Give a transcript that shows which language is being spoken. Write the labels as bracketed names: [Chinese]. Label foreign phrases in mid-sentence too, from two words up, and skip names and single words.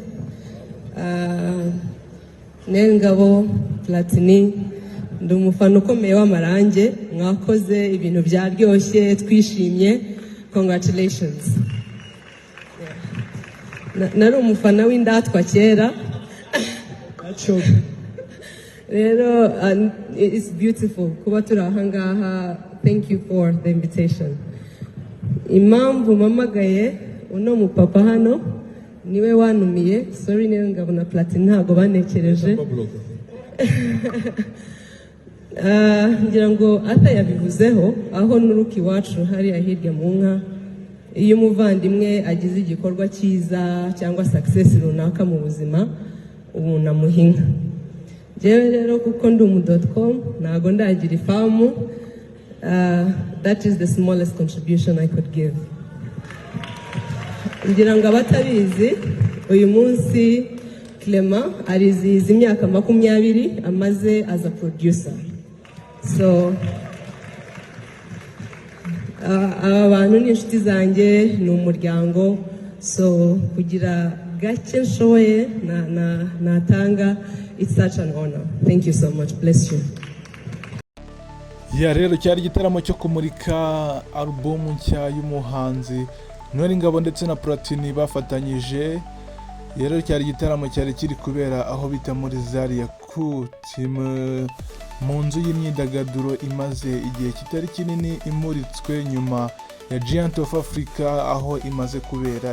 [Kinyarwanda] Nelly, Ngabo, Platin, ndi umufana ukomeye w'amarange, mwakoze ibintu byaryoshye, twishimye. [English] Congratulations. [Kinyarwanda] Nari umufana w'indatwa kera. Rero, [English] it's beautiful [Kinyarwanda] kuba turi aha ngaha. [English] Thank you for the invitation. [Kinyarwanda] Impamvu mpamagaye uno mupapa hano niwe wanumiye. Sorry, Nelly, Ngabo na Platin ntago banekereje. Ngira ngo atayabivuzeho aho nuruki wacu hari ahirya mu nka. Iyo umuvandimwe agize igikorwa cyiza cyangwa success runaka mu buzima, ubu namuhinga. Jewe rero kuko ndi umu.com ntago ndagira ifamu. [English] That is the smallest contribution I could give. [Kinyarwanda] Ngira ngo abatabizi, uyu munsi Clement arizihiza imyaka 20 amaze [English] as a producer. [Kinyarwanda] So aba bantu ni inshuti zanjye, ni umuryango. So kugira gake nshoboye natanga, [English] it's such an honor. Thank you so much. Bless you. [Kinyarwanda] Ya rero cyari igitaramo cyo kumurika album nshya y'umuhanzi Nelly, Ngabo ndetse na Platin bafatanyije. Rero cyari igitaramo cyari kiri kubera aho bita muri Zaria Kuti mu nzu y'imyidagaduro imaze igihe kitari kinini imuritswe nyuma ya Giant of Africa aho imaze kubera.